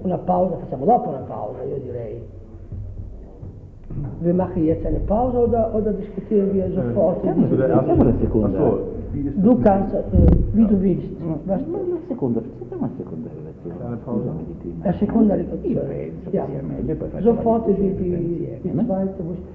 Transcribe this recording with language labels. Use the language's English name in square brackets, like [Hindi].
[Italian] una pausa, facciamo dopo una pausa, io direi. [German] Vi mache jetzt eine Pause oder diskutieren wir sofort? [Italian] Facciamo una seconda. So, [German] du kannst, wie du willst. [Italian] Ma una seconda, facciamo una seconda relazione. Una pausa. La seconda relazione. Sì, [German] sofort ist die zweite, wo ist